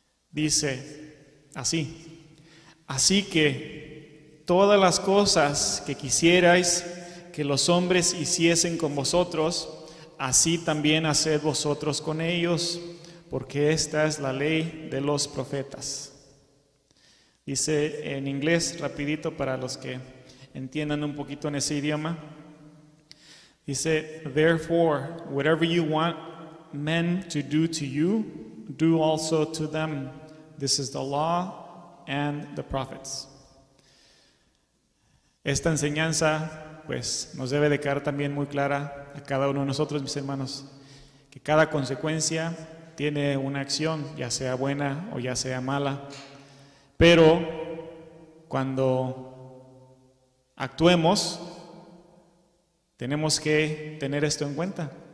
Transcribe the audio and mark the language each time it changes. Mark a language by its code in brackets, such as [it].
[es] Dice así: así que todas las cosas que quisierais que los hombres hiciesen con vosotros, así también haced vosotros con ellos, porque esta es la ley de los profetas. Dice en inglés, rapidito para los que entiendan un poquito en ese idioma. Dice, [en] therefore, whatever you want men to do to you, do also to them. This is the law and the prophets. [es] Esta enseñanza, pues, nos debe de quedar también muy clara a cada uno de nosotros, mis hermanos, que cada consecuencia tiene una acción, ya sea buena o ya sea mala, pero cuando actuemos, tenemos que tener esto en cuenta.